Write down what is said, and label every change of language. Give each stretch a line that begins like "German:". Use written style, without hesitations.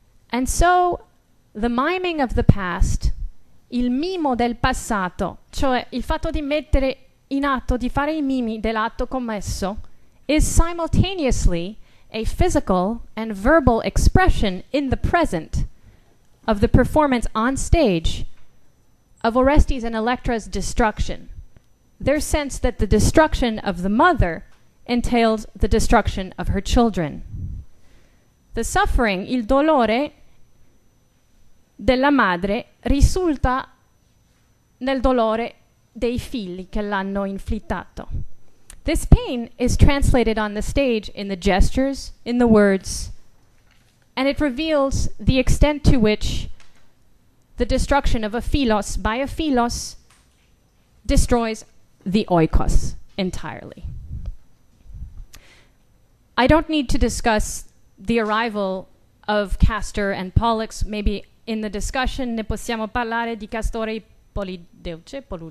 English: And so, the miming of the past,
Italian: il mimo del passato, cioè il fatto di mettere in atto, di fare i mimi dell'atto commesso,
English: is simultaneously a physical and verbal expression in the present of the performance on stage of Orestes and Electra's destruction. Their sense that the destruction of the mother entails the destruction of her children. The suffering,
Italian: il dolore della madre risulta nel dolore dei figli che l'hanno inflittato.
English: This pain is translated on the stage in the gestures, in the words, and it reveals the extent to which the destruction of a philos by a philos destroys the oikos entirely. I don't need to discuss the arrival of Castor and Pollux. Maybe in the discussion
Italian: ne possiamo parlare di Castore Polluce.